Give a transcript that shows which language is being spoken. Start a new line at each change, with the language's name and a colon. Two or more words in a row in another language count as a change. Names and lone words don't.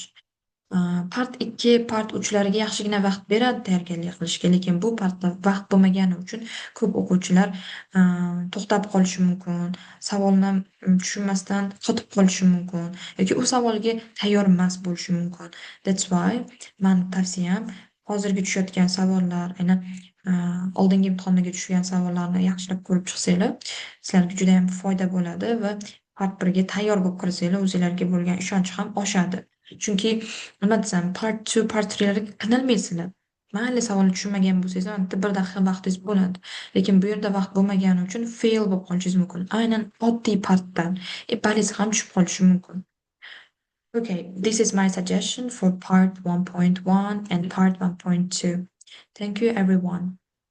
Uzbek: Part 2, part 3larga yaxshigina vaqt beradi tayyorgarlik qilishga, lekin bu partda vaqt bo'lmagani uchun ko'p o'quvchilar to'xtab qolishi mumkin, savolni tushunmasdan qotib qolishi mumkin yoki u savolga tayyor emas bo'lishi mumkin.
English: That's why
Uzbek: mani tavsiyam hozirgi tushayotgan savollar, aynan oldingi imtihonlarga tushgan savollarni yaxshilab ko'rib chiqsanglar, sizlarga juda ham foyda bo'ladi va part 1ga tayyor bo'lib kirsanglar, o'zinglarga bo'lgan ishonch ham oshadi. Chunki nima desam, part 2, part 3larga qiynalmaysizlar. Mayli savolni tushunmagan bo'lsangiz ham bitta 1 daqiqa vaqtingiz bo'ladi. Lekin bu yerda vaqt bo'lmagani uchun fail bo'lib qolishingiz mumkin. Aynan oddiy partdan ballingiz ham tushib qolishi mumkin.
English: Okay, this is my suggestion for part 1.1 and part 1.2. Thank you everyone.